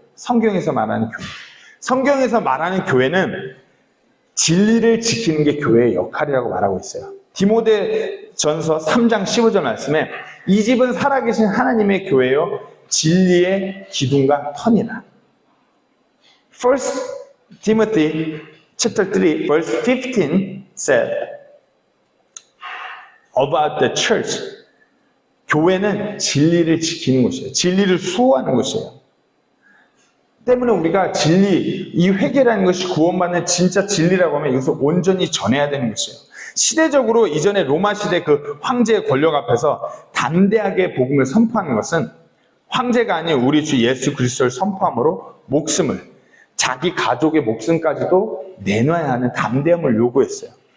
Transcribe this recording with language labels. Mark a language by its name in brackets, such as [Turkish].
[Korean] 성경에서 말하는 교회. 성경에서 말하는 교회는 진리를 지키는 게 교회의 역할이라고 말하고 있어요. 디모데전서 3장 15절 말씀에 이 집은 살아계신 하나님의 교회요 진리의 기둥과 터니라. [English] 1 Timothy chapter 3 verse 15 said about the church. [Korean] 교회는 진리를 지키는 곳이에요. 진리를 수호하는 곳이에요. 때문에 우리가 진리, 이 회개라는 것이 구원받는 진짜 진리라고 하면 이것을 온전히 전해야 되는 것이에요. 시대적으로 이전에 로마 시대 그 황제의 권력 앞에서 담대하게 복음을 선포하는 것은 황제가 아닌 우리 주 예수 그리스도를 선포함으로 목숨을, 자기 가족의 목숨까지도 내놔야 하는 담대함을 요구했어요.